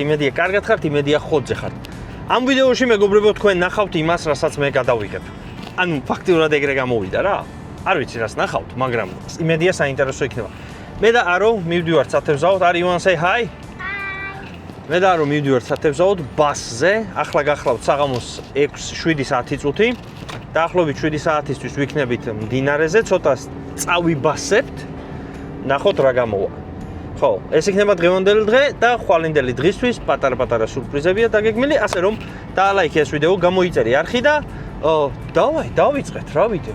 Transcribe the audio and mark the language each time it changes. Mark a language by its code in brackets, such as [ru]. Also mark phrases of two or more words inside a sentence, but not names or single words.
[ka] იმედია, კარგად ხართ, იმედია, ხოძე ხართ. ამ ვიდეოში მეგობრებო, თქვენ ნახავთ იმას, რასაც მე გადავიღებ. ანუ ფაქტიურად ეგრე გამოვიდა რა. არ ვიცი რას ნახავთ, მაგრამ იმედია საინტერესო იქნება. მე და არო მივდივართ სათევზაოდ, არ [en] you want say hi? [ka] მე და არო მივდივართ სათევზაოდ ბასზე, ახლა გახლავთ საღამოს 6-7 საათი წუთი. დაახლოებით 7 საათისთვის ვიქნებით მდინარეზე, ცოტა წავიბასებთ. ნახოთ რა გამოვა. ხო, ეს იქნება დღევანდელი დღე და ხვალინდელი დღისთვის პატარა-პატარა სურპრიზებია დაგეგმილი, ასე რომ დაალაიქე ეს ვიდეო, გამოიწერე არხი და დავიწყეთ რა ვიდეო.